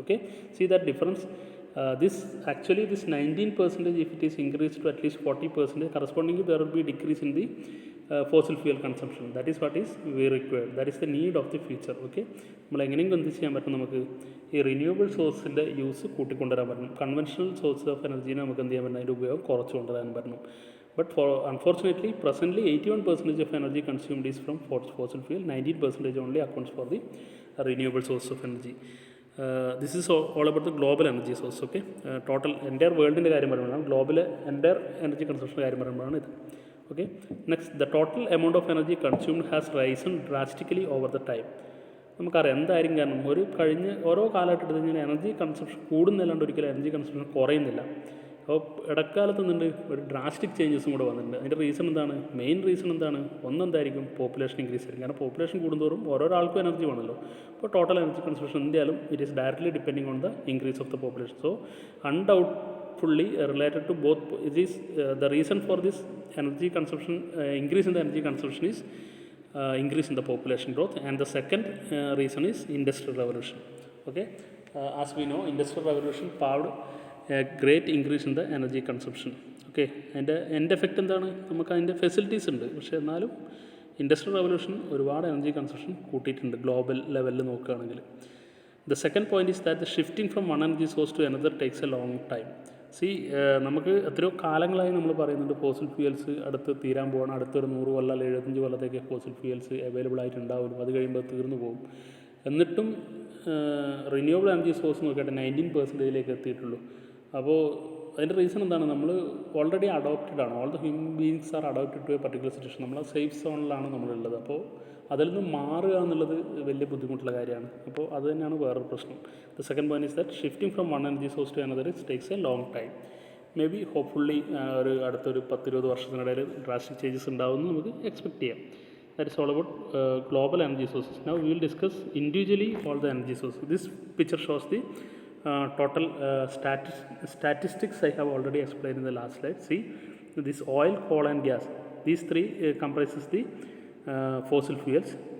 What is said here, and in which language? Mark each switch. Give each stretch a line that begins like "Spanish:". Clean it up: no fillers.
English: Okay, see that difference. This 19%, if it is increased to at least 40%, correspondingly there will be decrease in the fossil fuel consumption. That is what is we required. That is the need of the future.
Malayalam: Okay, നമ്മൾ എങ്ങനെയും എന്ത് ചെയ്യാൻ പറ്റും? നമുക്ക് ഈ renewable സോഴ്സിൻ്റെ use കൂട്ടിക്കൊണ്ടുവരാൻ പറ്റണം. Conventional source of എനർജീനെ നമുക്ക് എന്ത് ചെയ്യാൻ പറ്റണം? അതിൻ്റെ ഉപയോഗം കുറച്ച് കൊണ്ടുവരാൻ പറ്റണം.
English: But unfortunately, presently 81% of energy consumed is from fossil fuel. 19% only accounts for the renewable source of energy. This is all about the global energy source. Okay, total entire world-
Malayalam: ൻ്റെ കാര്യം പറയുമ്പോഴാണ്, ഗ്ലോബൽ
English: entire energy consumption
Malayalam: കാര്യം പറയുമ്പോഴാണ് ഇത്.
English: Okay, next, the total amount of energy consumed has risen drastically over the time.
Malayalam: നമുക്കറിയാം എന്തായിരിക്കും കാരണം. ഓരോ കാലഘട്ടത്തിൽ ഇങ്ങനെ എനർജി കൺസംഷൻ കൂടുന്നില്ലാണ്ട് ഒരിക്കലും എനർജി കൺസംഷൻ കുറയുന്നില്ല. അപ്പോൾ ഇടക്കാലത്ത് നിന്നുണ്ട് ഒരു ഡ്രാസ്റ്റിക് ചേഞ്ചസും കൂടെ വന്നിട്ടുണ്ട്. അതിൻ്റെ റീസൺ എന്താണ്? മെയിൻ റീസൺ എന്താണ്? ഒന്നെന്തായിരിക്കും? പോപ്പുലേഷൻ ഇൻക്രീസ് ആയിരിക്കും. കാരണം പോപ്പുലേഷൻ കൂടുന്തോറും ഓരോരാൾക്കും എനർജി വേണമല്ലോ. അപ്പോൾ ടോട്ടൽ എനർജി കൺസംഷൻ എന്തായാലും
English: It is directly depending on the increase of the population. So undoubtedly related to both, it is the reason for this energy consumption, increase in the energy consumption is increase in the population growth, and the second reason is industrial revolution. Okay, as we know, industrial revolution paved a great increase in the energy consumption.
Malayalam: Okay, അതിൻ്റെ എൻ്റെ effect എന്താണ്? നമുക്ക് അതിൻ്റെ facilities ഉണ്ട്, പക്ഷേ എന്നാലും industrial revolution ഒരുപാട് energy consumption കൂട്ടിയിട്ടുണ്ട് ഗ്ലോബൽ ലെവലിൽ നോക്കുകയാണെങ്കിൽ.
English: The second point is that the shifting from one energy source to another takes a long time.
Malayalam: നമുക്ക് എത്രയോ കാലങ്ങളായി നമ്മൾ പറയുന്നുണ്ട് ഫോസിൽ ഫ്യൂവൽസ് അടുത്ത് തീരാൻ പോകണം, അടുത്തൊരു 100 കൊല്ലം അല്ലെങ്കിൽ 75 കൊല്ലത്തേക്ക് ഫോസിൽ ഫ്യൂവൽസ് അവൈലബിൾ ആയിട്ടുണ്ടാവും, അത് കഴിയുമ്പോൾ തീർന്നു പോകും. എന്നിട്ടും റിന്യൂവബിൾ എനർജി സോഴ്സ് നോക്കിയിട്ട് 19% എത്തിയിട്ടുള്ളൂ. അപ്പോൾ അതിൻ്റെ റീസൺ എന്താണ്? നമ്മൾ ഓൾറെഡി അഡോപ്റ്റഡ് ആണ്.
English: All the human beings are adopted to a particular situation.
Malayalam: നമ്മൾ സേഫ് സോണിലാണ് നമ്മളുള്ളത്. അപ്പോൾ അതിൽ നിന്ന് മാറുക എന്നുള്ളത് വലിയ ബുദ്ധിമുട്ടുള്ള കാര്യമാണ്. അപ്പോൾ അത് തന്നെയാണ് വേറൊരു പ്രശ്നം.
English: The second point is that shifting from one energy source to another it takes a long time.
Malayalam: May be hopefully അടുത്തൊരു 10-20 വർഷത്തിനിടയിൽ ഡ്രാസ്റ്റിക് ചേഞ്ചസ് ഉണ്ടാവുമെന്ന് നമുക്ക് എക്സ്പെക്ട് ചെയ്യാം.
English: That is all about global energy sources. Now we will discuss individually all the energy sources. This picture shows the total statistics I have already explained in the last slide. See, this oil, coal and gas, these three comprises the fossil fuels.